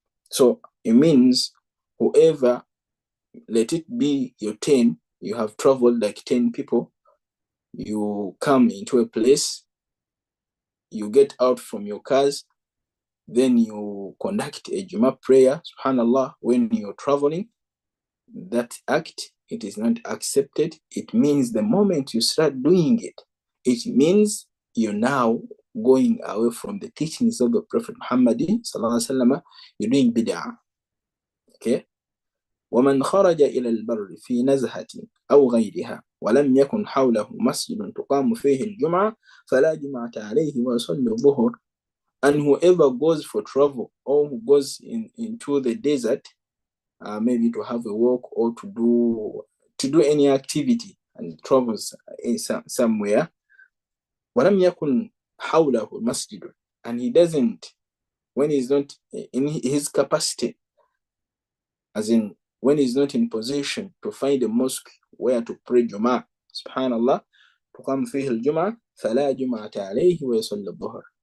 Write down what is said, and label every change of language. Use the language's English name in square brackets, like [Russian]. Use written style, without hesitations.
[English] So it means whoever, let it be your 10, you have traveled like 10 people, you come into a place, you get out from your cars, then you conduct a Juma prayer, subhanallah, when you're traveling. That act, it is not accepted. It means the moment you start doing it, it means you're now going away from the teachings of the Prophet Muhammad sallallahu alaihi wasallam. You're doing bid'ah. Okay. [Arabic] ومن خرج إلى البر في نزهة أو غيرها ولم يكن حوله مسجد تقام فيه الجمعة فلا جمعة عليه ويصلي الظهر. [English] And whoever goes for travel, or who goes into the desert, maybe to have a walk or to do any activity, and travels somewhere, [Arabic] ولم يكن حوله مسجد, [English] and he doesn't, when he's not in his capacity, as in when he's not in position to find a mosque where to pray Jum'ah, subhanallah, [Arabic] تقام فيه الجمعة فلا جمعة عليه ويصلي الظهر.